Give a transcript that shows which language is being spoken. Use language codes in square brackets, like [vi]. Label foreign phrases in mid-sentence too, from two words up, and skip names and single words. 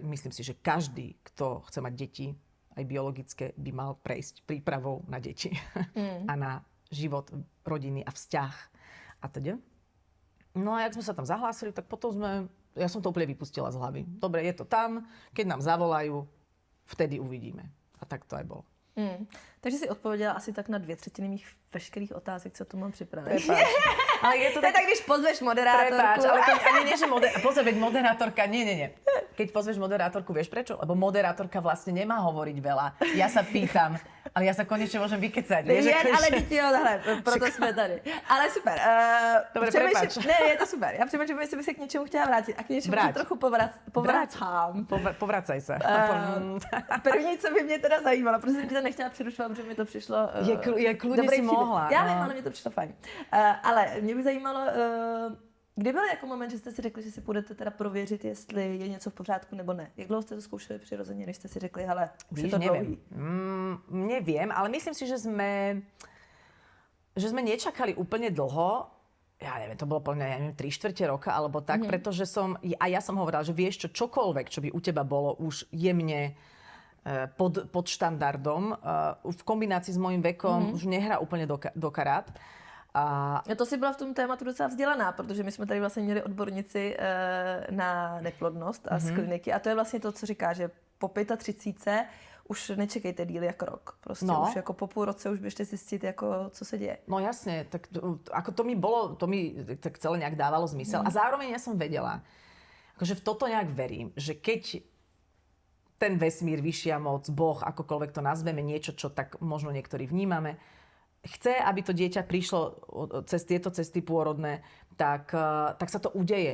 [sk] Myslím si, že každý, kto chce mať deti, aj biologické, by mal prejsť prípravou na deti a na život, rodiny a vzťah a teda. No a jak sme sa tam zahlásili, tak potom ja som to úplne vypustila z hlavy. Dobre, je to tam, keď nám zavolajú, vtedy uvidíme. A tak to aj bolo. [cs] Takže si odpověděla asi tak na 2/3 mých veškerých otázek, co tu mám připravené. Ale je to tak, když pozveš moderátorku. [sk] Prepáč, ale to ani nie, že pozor, veď moderátorka, nie. Keď pozveš moderátorku, vieš prečo? Lebo moderátorka vlastne nemá hovoriť veľa. Ja sa pýtam, ale ja sa konečne môžem vykecať. Vieš, [cs] ale dítě, proto jsme tady. Ale super. [sk] Dobre, prepáč. [cs] Ne, je to super. Já přemýšlím, jestli by se k něčemu chtěla vrátit. A k něčemu se trochu povracám. [sk] Povracaj sa. [cs] První, co by mě teda zajímalo, protože jsem tě to nechtěla přerušovat, protože mi to přišlo... Je kludně si mohla. Já vím, ale mě to přišlo fajn. Ale mě by zajímalo, kdy byl jako moment, že jste si řekli, že si půjdete teda prověřit, jestli je něco v pořádku nebo ne? Jak dlouho jste to zkoušeli přirozeně, než jste si řekli, hele, už je to dlouhý? [sk] Neviem, ale myslím si, že sme nečakali úplne dlho. Ja neviem, to bolo plne, 3/4 roka alebo tak, pretože ja som hovorila, že vieš čokoľvek, čo by u teba bolo už jemne pod štandardom, v kombinácii s mojím vekom už nehrá úplne do karát. [cs] A to si byla v tom tématu docela vzdělaná, protože my jsme tady vlastně měli odbornici na neplodnost a z kliniky a to je vlastně to, co říká, že po 35 už nečekejte díl jako rok. Prostě už jako po půl roce už běžte zjistit, jako, co se děje. [sk] No jasne, tak ako to mi tak celé nejak dávalo zmysel. A zároveň ja som vedela, akože v toto nejak verím, že keď ten vesmír, vyššia moc, Boh, akokoľvek to nazveme, niečo, čo tak možno niektorí vnímame, chce, aby to dieťa prišlo cez tieto cesty pôrodné, tak sa to udeje.